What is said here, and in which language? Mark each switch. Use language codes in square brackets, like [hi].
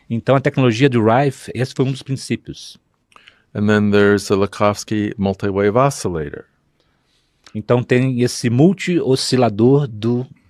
[pt] Então, a tecnologia do Rife, esse foi um dos princípios. [en] And then there's the Lakhovsky multi-wave oscillator. [pt] Então, tem esse multi-oscilador do...